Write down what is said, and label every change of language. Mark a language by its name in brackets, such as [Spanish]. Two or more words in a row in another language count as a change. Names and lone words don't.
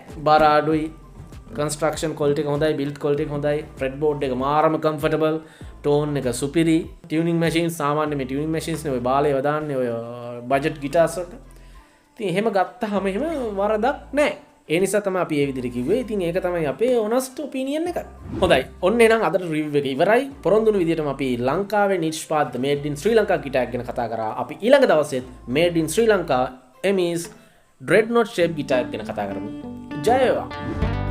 [Sinhala] බාර අඩුයි, [English] construction quality [Sinhala] එක හොඳයි, [English] build quality [Sinhala] එක හොඳයි, [English] fret board [Sinhala] එක මාරම කම්ෆර්ටබල්, ටෝන් එක සුපිරි, [English] tuning machine [Sinhala] සාමාන්‍ය මේ [English] tuning machines [Sinhala] නේ ඔය බාලේ වදාන්නේ ඔය [English] budget guitars [Sinhala] වලට. ඉතින් එහෙම ගත්තාම එහෙම වරදක් නෑ. ඒ නිසා තමයි අපි මේ විදිහට කිව්වේ. ඉතින් ඒක තමයි අපේ [English] honest opinion [Sinhala] එක. හොඳයි. ඔන්න එහෙනම් අදට රිවිව් එක ඉවරයි. පොරොන්දුණු විදිහටම අපි ලංකාවේ නිෂ්පාදිත [English] made in Sri Lanka [Sinhala] ගිටාර් ගැන කතා කරා. අපි ඊළඟ දවසෙත් [English] made in Sri Lanka EmmE's dreadnought shape [Sinhala] ගිටාර් ගැන කතා කරමු. ජය වේවා.